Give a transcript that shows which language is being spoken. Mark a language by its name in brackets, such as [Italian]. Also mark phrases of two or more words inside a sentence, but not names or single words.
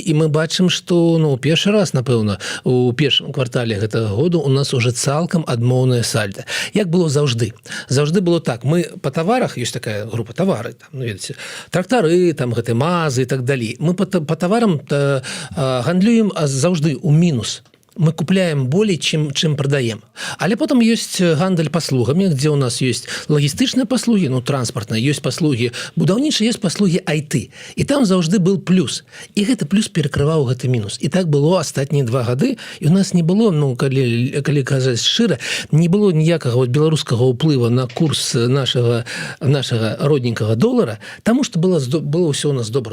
[Belarusian] І мы бачым, што першы раз, напэўна, у першым квартале гэтага году у нас уже цалкам адмоўнае сальда. Як было заўжды? Заўжды было так. Мы па таварах, ёсць такая група тавары, там, ну, ведаеце, трактары, там, гэты мазы і так далей. Мы па таварам гандлюем заўжды ў мінус. Мы купляем болей, чым продаем. Але [Russian] потом есть [Belarusian] гандаль паслугамі, [Russian] где у нас есть [Belarusian] лагістычныя паслуги, ну, транспартныя, есть паслуги будаўнічыя, есть паслуги IT. І там заўжды был плюс. І гэты плюс перакрываў гэты мінус. І так было астатнія 2 гады, і у нас не было, ну, калі казаць шчыра, не было ніякага беларускага ўплыва на курс нашага родненькага долара, таму што было ўсё у нас добра.